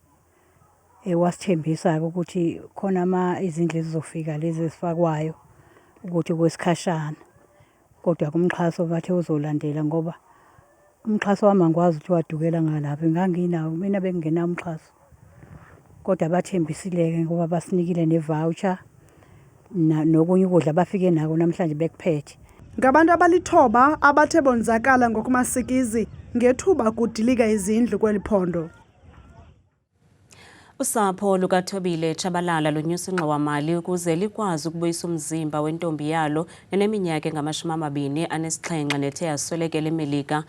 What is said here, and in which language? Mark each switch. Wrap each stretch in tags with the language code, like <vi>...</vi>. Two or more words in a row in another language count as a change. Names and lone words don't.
<zu>Wasithembisa ukuthi khona izindlu ezizofika lezi ezifakwayo ukuthi kwesikhashana. Kodwa kumxhaso bathe uzolandela ngoba umxhaso wami angikwazi ukuthi wadukela ngalapha nganginawo mina bengena umxhaso. Kodwa bathembisileke ngoba basinikile ne-voucher nokunye ukudla bafike nako namhlanje bekuphethe.</zu> <xh>Ngabantu abalithoba abathe bonzakala ngokumasikizi ngethuba kudilika izindlu kweliphondo. Usapho lukaThobile Tshabalala lunyusa ingxowa-mali ukuze likwazi ukubuyisa umzimba wentombi yalo eneminyaka engama-27 nethe yaswelekela eMelika.</xh>